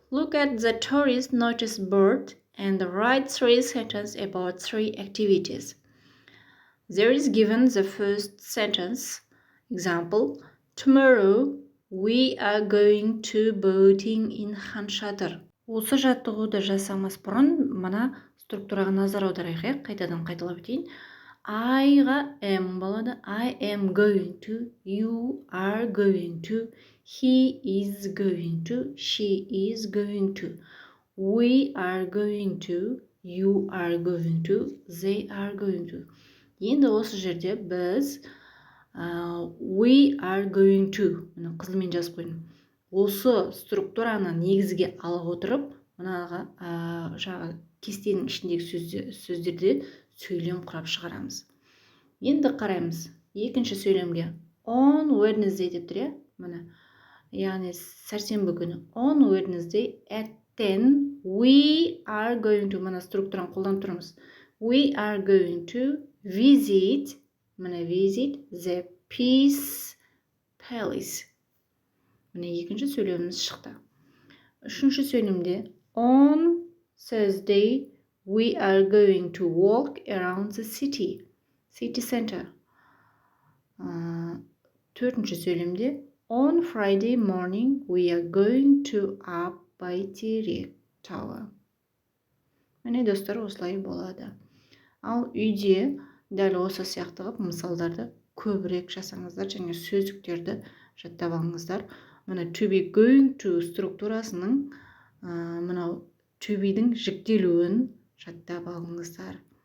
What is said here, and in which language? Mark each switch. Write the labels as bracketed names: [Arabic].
[English] Look at the tourist notice board and write 3 sentences about 3 activities. There is given the first sentence. Example, tomorrow we are going to boating in Ханшатыр. [Kazakh] Осы жаттығуды жасамас бұрын мына структураға назар аударайық, қайтадан қайталап өтейін. [English] I-ға am [Kazakh] болады. [English] I am going to, you are going to, he is going to, she is going to, we are going to, you are going to, they are going to. [Kazakh] Енді осы жерде біз [English] we are going to, [Kazakh] қызылмен жазып қойдым. Осы структураны негізге ала отырып, мынаға жаңағы кестенің ішіндегі сөздерде сөйлем құрап шығарамыз. Енді қараймыз екінші сөйлемге. [English] On Wednesday [Kazakh] деп тұр, мына. Яғни сәрсенбі күні. [English] On Wednesday at 10 we are going to, [Kazakh] мына структураны қолданып тұрмыз. [English] We are going to visit, мына visit the Peace Palace. [Kazakh] Міне екінші сөйлеміміз шықты. Үшінші сөйлемде [English] on Thursday we are going to walk around the city center. [Kazakh] Төртінші сөйлемде [English] on Friday morning we are going to up Бәйтерек Tower. [Kazakh] Міне достар, осылай болады. Ал үйде дәл осы сияқты қылып мысалдарды көбірек жасаңыздар және сөздіктерді жаттап алыңыздар. Мына to be going to структурасының мынау to be'дің жіктелуін жаттап алыңыздар.